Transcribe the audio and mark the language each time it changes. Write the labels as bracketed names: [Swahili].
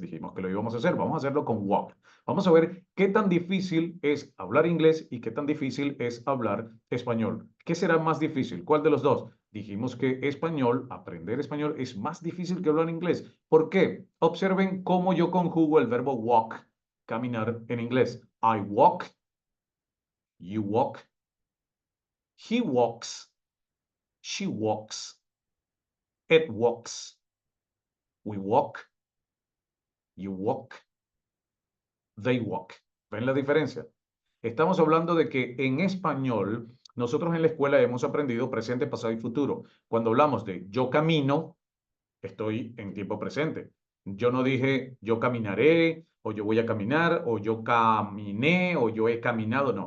[Spanish] Dijimos que lo íbamos a hacer. Vamos a hacerlo con walk. Vamos a ver qué tan difícil es hablar inglés y qué tan difícil es hablar español. ¿Qué será más difícil? ¿Cuál de los dos? Dijimos que español, aprender español es más difícil que hablar inglés. ¿Por qué? Observen cómo yo conjugo el verbo walk, caminar en inglés. [English] I walk, you walk, he walks, she walks, it walks, we walk, you walk, they walk. [Spanish] ¿Ven la diferencia? Estamos hablando de que en español, nosotros en la escuela hemos aprendido presente, pasado y futuro. Cuando hablamos de yo camino, estoy en tiempo presente. Yo no dije yo caminaré, o yo voy a caminar, o yo caminé, o yo he caminado.